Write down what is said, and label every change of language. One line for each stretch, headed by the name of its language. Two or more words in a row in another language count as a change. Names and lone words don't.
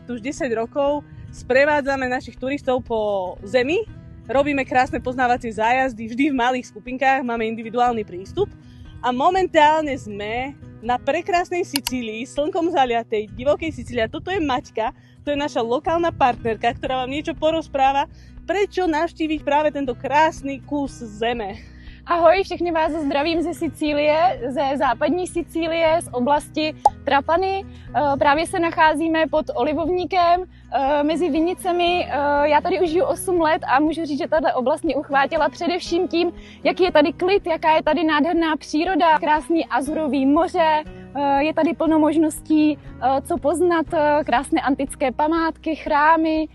Slovak: Už 10 rokov sprevádzame našich turistov po zemi, robíme krásne poznávacie zájazdy, vždy v malých skupinkách, máme individuálny prístup a momentálne sme na prekrásnej Sicílii, slnkom zaliatej, divokej Sicílii. Toto je Maťka, to je naša lokálna partnerka, ktorá vám niečo porozpráva, prečo navštíviť práve tento krásny kus zeme.
Czech: Ahoj, všechny vás zdravím ze Sicílie, ze západní Sicílie, z oblasti Trapany. Právě se nacházíme pod olivovníkem mezi vinicemi. Já tady už žiju 8 let a můžu říct, že tato oblast mě uchvátila především tím, jaký je tady klid, jaká je tady nádherná příroda, krásný azurový moře, je tady plno možností, co poznat, krásné antické památky, chrámy.